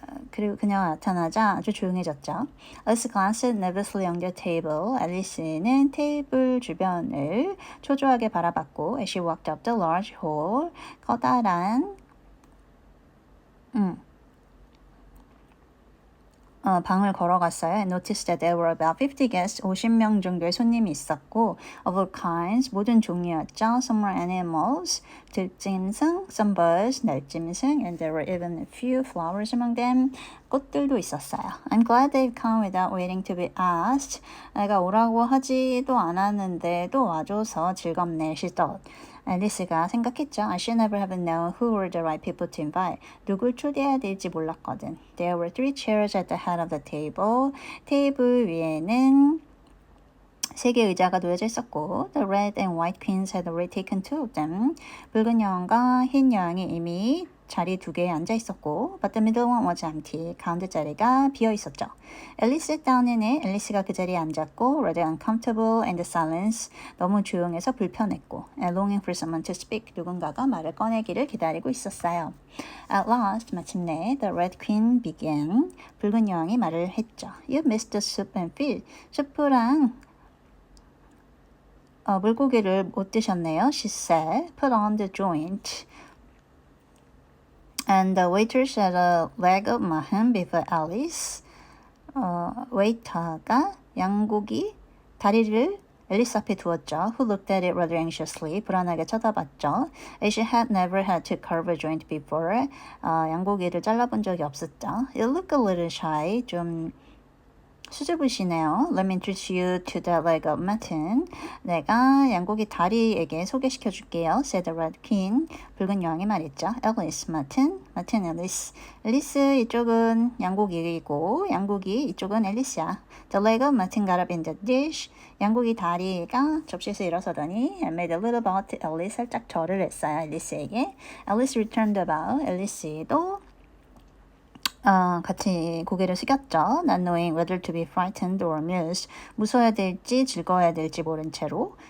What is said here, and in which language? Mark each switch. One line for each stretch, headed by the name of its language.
Korean: 그리고 그녀가 나타나자 아주 조용해졌죠.
English: Alice glanced nervously on the table.
Korean: 앨리스는 테이블 주변을 초조하게 바라봤고
English: as she walked up the large hall.
Korean: 커다란 방을 걸어갔어요.
English: And noticed that there were about 50 guests,
Korean: 50명 정도의 손님이 있었고,
English: of all kinds,
Korean: 모든 종류였죠.
English: Some were animals,
Korean: 들짐승,
English: some birds,
Korean: 날짐승,
English: and there were even a few flowers among them.
Korean: 꽃들도 있었어요.
English: I'm glad they've come without waiting to be asked.
Korean: 내가 오라고 하지도 않았는데도 와줘서 즐겁네,
English: she thought.
Korean: 앨리스가 생각했죠.
English: I should never have known who were the right people to invite.
Korean: 누굴 초대해야 될지 몰랐거든.
English: There were 3 chairs at the head of the table.
Korean: 테이블 위에는 세 개의 의자가 놓여져 있었고
English: The red and white queens had already taken two of them.
Korean: 붉은 여왕과 흰 여왕이 이미 자리 두 개에 앉아 있었고
English: But the middle one was empty.
Korean: 가운데 자리가 비어 있었죠.
English: Alice sat down in it.
Korean: 앨리스가 그 자리에 앉았고
English: rather uncomfortable in the silence.
Korean: 너무 조용해서 불편했고
English: and longing for someone to speak.
Korean: 누군가가 말을 꺼내기를 기다리고 있었어요.
English: At last,
Korean: 마침내
English: the red queen began.
Korean: 붉은 여왕이 말을 했죠.
English: You missed the soup and fish.
Korean: 수프랑 물고기를 못 드셨네요.
English: She said, put on the joint. And the waiter set a leg of mutton before Alice.
Korean: 웨이터가 양고기 다리를 앨리스 앞에 두었죠.
English: Who looked at it rather anxiously.
Korean: 불안하게 쳐다봤죠.
English: She had never had to carve a joint before.
Korean: 양고기를 잘라본 적이 없었죠.
English: It looked a little shy.
Korean: 좀 수줍으시네요.
English: Let me introduce you to the leg of mutton.
Korean: 내가 양고기 다리에게 소개시켜 줄게요.
English: said the red queen.
Korean: 붉은 여왕이 말했죠.
English: Alice, mutton, mutton, Alice.
Korean: 앨리스 이쪽은 양고기이고 양고기 이쪽은 앨리스야.
English: The leg of mutton got up in the dish.
Korean: 양고기 다리가 접시에서 일어서더니
English: and made a little bow to Alice.
Korean: 살짝 절을 했어요. 앨리스에게.
English: Alice returned the bow.
Korean: 앨리스도 같이 고개를 숙였죠.
English: Not knowing whether to be frightened or amused.
Korean: 무서워야 될지 즐거워야 될지 모른 채로.